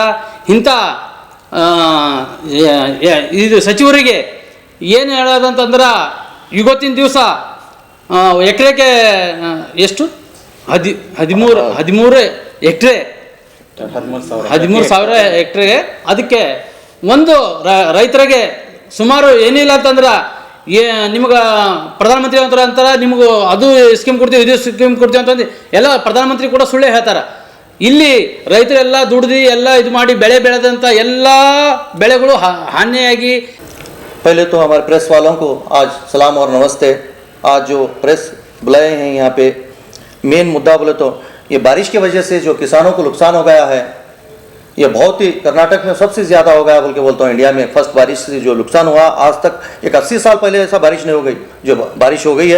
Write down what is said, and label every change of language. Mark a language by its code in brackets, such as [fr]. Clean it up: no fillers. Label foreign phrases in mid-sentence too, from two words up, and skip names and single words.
[kn] ಇಂಥ ಇದು ಸಚಿವರಿಗೆ ಏನು ಹೇಳೋದಂತಂದ್ರೆ ಇವತ್ತಿನ ದಿವಸ ಎಕರೆಗೆ ಎಷ್ಟು 13 ಎಕರೆ 13,000 ಹೆಕ್ಟ್ರಿಗೆ ಅದಕ್ಕೆ ಒಂದು ರೈತರಿಗೆ ಸುಮಾರು ಏನಿಲ್ಲ ಅಂತಂದ್ರೆ ನಿಮ್ಗೆ ಪ್ರಧಾನಮಂತ್ರಿ ಅಂತಾರೆ, ನಿಮಗೂ ಅದು ಸ್ಕೀಮ್ ಕೊಡ್ತೀವಿ, ಇದು ಸ್ಕೀಮ್ ಕೊಡ್ತೀವಿ ಅಂತಂದು ಎಲ್ಲ ಪ್ರಧಾನಮಂತ್ರಿ ಕೂಡ ಸುಳ್ಳೇ ಹೇಳ್ತಾರೆ। ಇಲ್ಲಿ ರೈತರೆಲ್ಲ ದುಡ್ದು ಎಲ್ಲ ಇದು ಮಾಡಿ ಬೆಳೆ ಬೆಳೆದಂಥ ಎಲ್ಲ ಬೆಳೆಗಳು ಹಾನಿಯಾಗಿ। [hi] पहले तो हमारे प्रेस वालों को आज सलाम और नमस्ते। आज जो प्रेस बुलाए हैं यहाँ पे मेन मुद्दा बोले तो ये बारिश की वजह से जो किसानों को नुकसान हो गया है, ये बहुत ही कर्नाटक में सबसे ज़्यादा हो गया बोल के बोलता हूँ। इंडिया में फर्स्ट बारिश से जो नुकसान हुआ, आज तक एक 80 साल पहले ऐसा बारिश नहीं हो गई जो बारिश हो गई है।